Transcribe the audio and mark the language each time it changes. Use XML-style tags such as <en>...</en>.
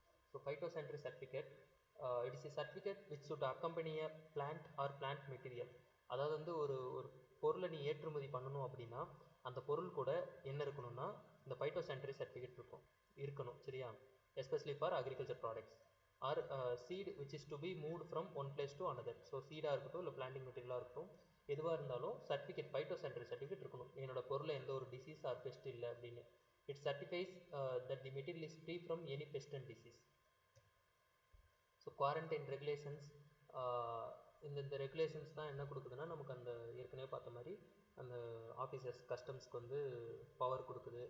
<en>So phytosanitary certificate, it is a certificate which should accompany a plant or plant material.</en> <ta>அதாவது வந்து ஒரு பொருளை நீ ஏற்றுமதி பண்ணணும் அப்படின்னா அந்த பொருள் கூட என்ன இருக்கணும்னா இந்த பைட்டோசானிட்டரி சர்டிஃபிகேட் இருக்கணும். சரியா,</ta> <en>Especially for agriculture products. Or seed which is to be moved from one place to another.</en> <ta>So சீடாக இருக்கட்டும் இல்லை பிளான்டிங் மெட்டீரியலாக இருக்கட்டும் எதுவாக இருந்தாலும் சர்டிஃபிகேட் பைட்டோசானிட்டரி சர்டிஃபிகேட் இருக்கணும், என்னோட பொருளில் எந்த ஒரு டிசீஸ் ஆர் பெஸ்ட் இல்லை அப்படின்னு.</ta> <en>It certifies that the material is free from any pest and disease.</en> <ta>So quarantine regulations, இந்த ரெகுலேஷன்ஸ் தான் என்ன கொடுக்குதுன்னா நமக்கு அந்த ஏற்கனவே பார்த்த மாதிரி அந்த ஆஃபீஸர்ஸ் கஸ்டம்ஸ்க்கு வந்து பவர் கொடுக்குது.</ta>